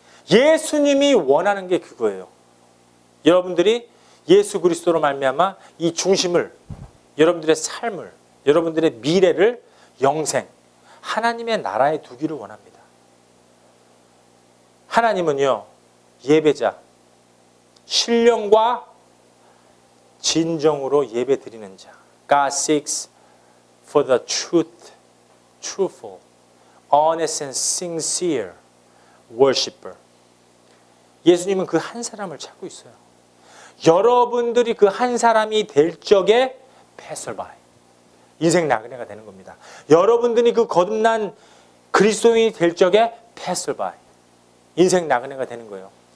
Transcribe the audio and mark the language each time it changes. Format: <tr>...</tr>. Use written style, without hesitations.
<ko>예수님이 원하는 게 그거예요. 여러분들이 예수 그리스도로 말미암아 이 중심을, 여러분들의 삶을, 여러분들의 미래를, 영생, 하나님의 나라에 두기를 원합니다. 하나님은요, 예배자, 신령과 진정으로 예배 드리는 자.</ko> <en>God seeks for the truth, truthful, honest and sincere worshiper.</en> <ko>예수님은 그 한 사람을 찾고 있어요. 여러분들이 그 한 사람이 될 적에 passerby, 인생 나그네가 되는 겁니다. 여러분들이 그 거듭난 그리스도인이 될 적에 passerby, 인생 나그네가 되는 거예요.</ko>